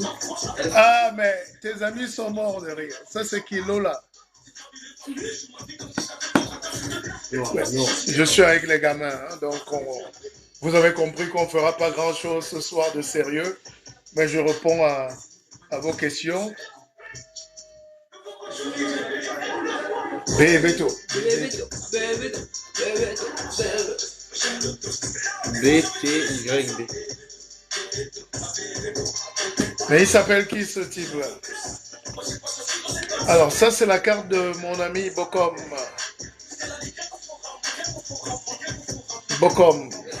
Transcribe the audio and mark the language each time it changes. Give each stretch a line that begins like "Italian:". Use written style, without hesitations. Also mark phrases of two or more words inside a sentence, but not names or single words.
French: Ah, mais tes amis sont morts de rire. Ça, c'est qui, Lola? Non. Je suis avec les gamins, hein, donc vous avez compris qu'on ne fera pas grand-chose ce soir de sérieux, mais je réponds à vos questions. Béto. Bébéto. Bébéto. Bébéto. Bébé. B-T-Y-B. Mais il s'appelle qui ce type-là? Alors ça c'est la carte de mon ami Bokom. Bokom.